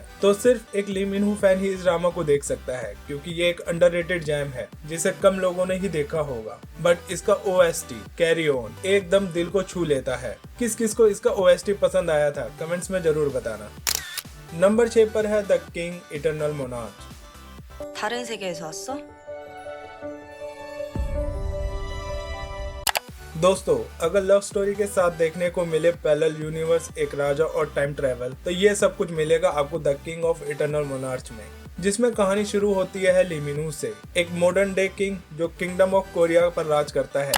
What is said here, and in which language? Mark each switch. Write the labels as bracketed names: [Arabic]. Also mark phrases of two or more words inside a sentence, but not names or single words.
[Hindi] तो सिर्फ एक ली मिन हो फैन ही इस ड्रामा को देख सकता है, क्योंकि ये एक [English] underrated gem [Hindi] है जिसे कम लोगों ने ही देखा होगा। बट इसका OST कैरी ऑन एकदम दिल को छू लेता है। किस किस को इसका OST पसंद आया था, कमेंट्स में जरूर बताना। नंबर 6 पर है द किंग इटर्नल मोनार्च। [Korean] 다른 세계에서 왔어? [Hindi] दोस्तों, अगर [English] love story [Hindi] के साथ देखने को मिले [English] parallel universe, [Hindi] एक राजा और [English] time travel, [Hindi] तो ये सब कुछ मिलेगा आपको द किंग ऑफ इटर्नल मोनार्च में, जिसमें कहानी शुरू होती है ली मिन हो से, एक [English] modern day king [Hindi] जो किंगडम ऑफ कोरिया पर राज करता है।